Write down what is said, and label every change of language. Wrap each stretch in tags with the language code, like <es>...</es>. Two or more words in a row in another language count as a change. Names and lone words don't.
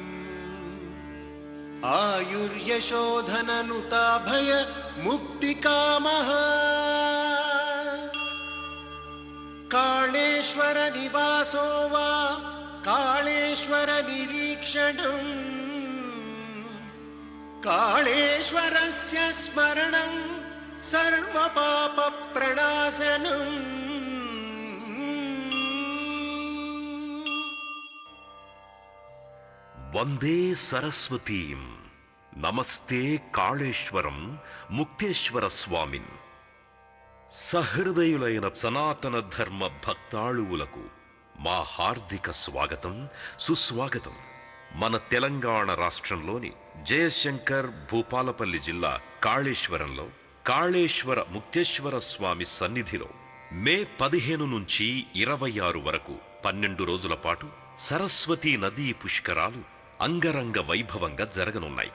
<sa>आयुर्यशोधननुताभय मुक्तिकामः कालेश्वर निवासो वा कालेश्वर निरीक्षणम् कालेश्वरस्य स्मरणं सर्वपापप्रणाशनम्। వందే సరస్వతీం నమస్తే కాళేశ్వరం ముక్తేశ్వర స్వామిన్.</sa> <te>సహృదయులైన సనాతన ధర్మ భక్తాళువులకు మా హార్దిక స్వాగతం, సుస్వాగతం. మన తెలంగాణ రాష్ట్రంలోని జయశంకర్ భూపాలపల్లి జిల్లా కాళేశ్వరంలో కాళేశ్వర ముక్తేశ్వర స్వామి సన్నిధిలో మే 15 నుంచి 26 వరకు 12 రోజుల పాటు సరస్వతీ నదీ పుష్కరాలు అంగరంగ వైభవంగా జరగనున్నాయి.</te>